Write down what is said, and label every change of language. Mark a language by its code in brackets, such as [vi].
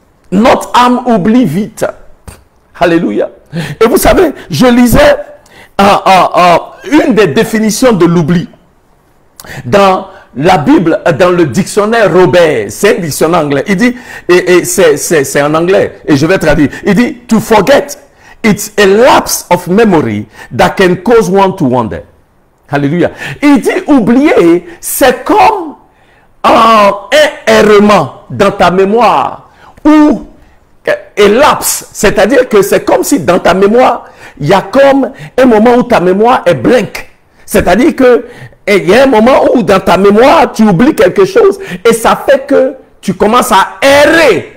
[fr] Notre âme oublie vite. Alléluia. Et vous savez, je lisais une des définitions de l'oubli dans la Bible, dans le dictionnaire Robert. C'est un dictionnaire anglais. Il dit, et c'est en anglais, et je vais traduire. Il dit, [en] to forget, it's a lapse of memory that can cause one to wonder. [fr] Alléluia. Il dit, oublier, c'est comme un errement dans ta mémoire ou lapse, c'est-à-dire que c'est comme si dans ta mémoire, il y a comme un moment où ta mémoire est blank. C'est-à-dire que il y a un moment où dans ta mémoire, tu oublies quelque chose et ça fait que tu commences à errer.